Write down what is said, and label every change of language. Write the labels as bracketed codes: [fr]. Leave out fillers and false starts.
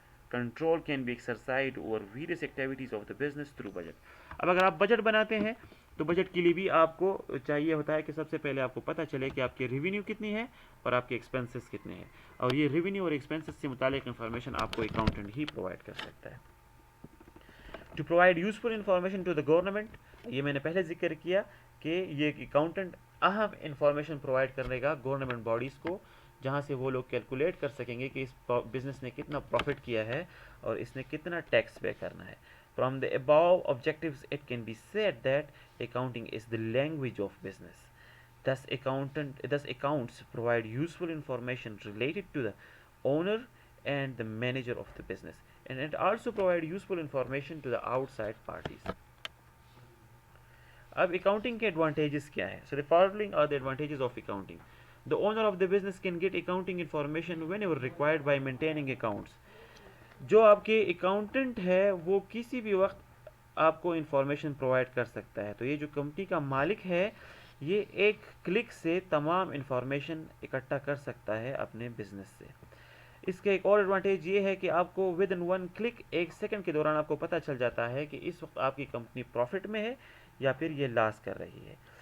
[ur] Control can be exercised over various activities of the business through budget. اب اگر آپ budget بناتے ہیں تو بجٹ کے لیے بھی آپ کو چاہیے ہوتا ہے کہ سب سے پہلے آپ کو پتہ چلے کہ آپ کے ریونیو کتنی ہے اور آپ کے ایکسپنسز کتنے ہیں، اور یہ ریونیو اور ایکسپنسز سے متعلق انفارمیشن آپ کو اکاؤنٹنٹ ہی پرووائڈ کر سکتا ہے۔ To provide useful information to the government, یہ میں نے پہلے ذکر کیا کہ یہ ایک اکاؤنٹنٹ اہم انفارمیشن پرووائڈ کرنے گا گورنمنٹ باڈیز کو، جہاں سے وہ لوگ کیلکولیٹ کر سکیں گے کہ اس بزنس نے کتنا پروفٹ کیا ہے اور اس نے کتنا ٹیکس پے کرنا ہے. [en] From the above objectives it can be said that accounting is the language of business. Thus accounts provide useful information related to the owner and the manager of the business, and it also provide useful information to the outside parties. اب accounting کے advantages کیا ہے؟ So the following are the advantages of accounting. The owner of the business can get accounting information whenever required by maintaining accounts. [ur] جو آپ کے accountant ہے وہ کسی بھی وقت آپ کو انفارمیشن پرووائڈ کر سکتا ہے. تو یہ جو کمپنی کا مالک ہے یہ ایک کلک سے تمام انفارمیشن اکٹھا کر سکتا ہے اپنے بزنس سے. اس کا ایک اور ایڈوانٹیج یہ ہے کہ آپ کو ود ان ون کلک ایک سیکنڈ کے دوران آپ کو پتہ چل جاتا ہے کہ اس وقت آپ کی کمپنی پروفٹ میں ہے یا پھر یہ لاس کر رہی ہے.